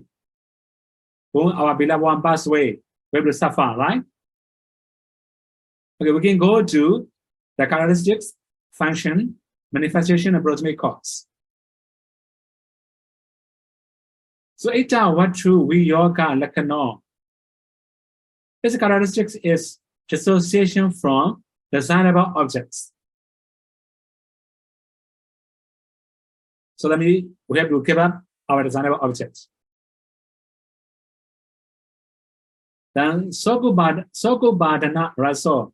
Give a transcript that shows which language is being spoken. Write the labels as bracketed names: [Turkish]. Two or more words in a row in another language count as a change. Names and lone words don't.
[English] When our beloved one passed away, we have to suffer, right? Okay, we can go to the characteristics, function, manifestation, and proximate cause. [Pali] So ita vatu viyoga lakkhana. [English] This characteristics is dissociation from desirable objects. So that means we have to give up our desirable objects. [Pali] Then sokubadana raso.